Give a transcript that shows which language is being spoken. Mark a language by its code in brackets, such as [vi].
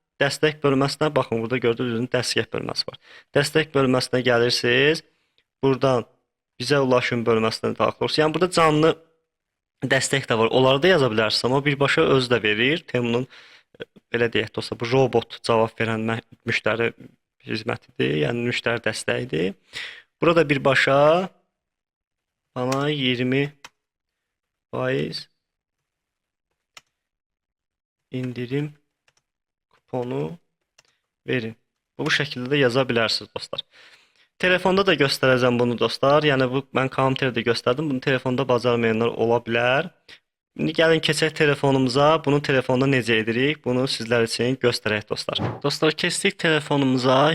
[az] dəstək bölməsinə baxın, burada gördüyünüz dəstək bölməsi var. Dəstək bölməsinə gəlirsiniz. Buradan bizə ulaşın bölməsinə daxil olursunuz. Yəni burada canlı dəstək də var. Onları da yaza bilərsiniz, amma birbaşa özü də verir. Temunun belə deyək dostlar, bu robot cavab verən müştəri xidmətidir, yəni müştəri dəstəyidir. [tr] Burada birbaşa bana 20% indirim kuponu verin. [az] Bu şəkildə də yaza bilərsiniz dostlar. Telefonda da göstərəcəm bunu dostlar. Yəni bu mən kompüterdə göstərdim. Bunu telefonda bacarmayanlar ola bilər. İndi gəlin keçək telefonumuza. Bunu telefonda necə edirik? Bunu sizlər üçün göstərək dostlar. Dostlar, keçdik telefonumuza.